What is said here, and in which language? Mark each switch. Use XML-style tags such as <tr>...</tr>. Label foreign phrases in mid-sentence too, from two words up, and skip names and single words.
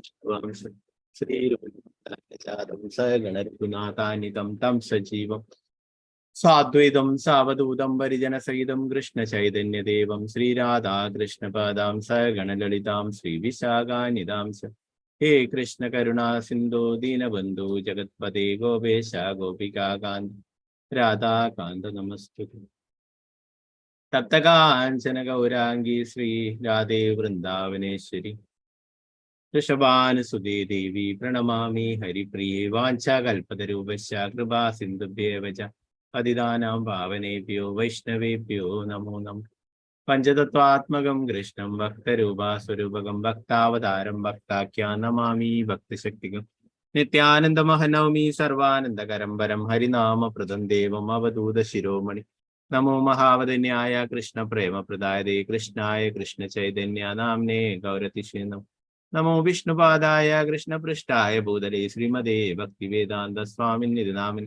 <sa>ശ്രീരൂപം സഗണരഘുനാഥാനിതം തം സജീവം സാദ്വൈതം സാവധൂതം പരിജനസഹിതം കൃഷ്ണ ചൈതന്യദേവം ശ്രീരാധാ കൃഷ്ണപാദാം സഗണലളിതാം ശ്രീവിശാഖാനിതാം ഹേ കൃഷ്ണ കരുണാ സിന്ധോ ദീനബന്ധു ജഗത്പതേ ഗോപേശ ഗോപികാകാന്ത രാധാകാന്ത നമസ്തുതേ. തപ്തകാഞ്ചന ഗൗരാംഗീ ശ്രീ രാധേ വൃന്ദാവനേശ്വരി ഋഷഭാനുസുതേ ദേവി പ്രണമാമി ഹരിപ്രിയേ. വാഞ്ചാകൽപതരൂപശ്ച കൃപാ സിന്ധുഭ്യേവ ച പതിതാനാം പാവനേഭ്യോ വൈഷ്ണവേഭ്യോ നമോ നമഃ. പഞ്ചതത്വാത്മകം കൃഷ്ണം ഭക്തരൂപാസ്വരൂപകം ഭക്താവതാരം ഭക്താഖ്യാൻ നമാമി ഭക്തിശക്തികം. നിത്യാനന്ദമഹനൗമി സർവാനന്ദകരം വരം ഹരിനാമപ്രദം ദേവം അവധൂത ശിരോമണി. നമോ മഹാവദന്യായ കൃഷ്ണ പ്രേമപ്രദായതേ കൃഷ്ണായ കൃഷ്ണ ചൈതന്യ നാംനേ ഗൗരതിഷേ നമോ വിഷ്ണുപാദായ കൃഷ്ണപൃഷ്ഠായ ഭൂതലേ ശ്രീമതേ ഭക്തിവേദാന്ത സ്വാമിന്നിധി നാമിനി.</sa>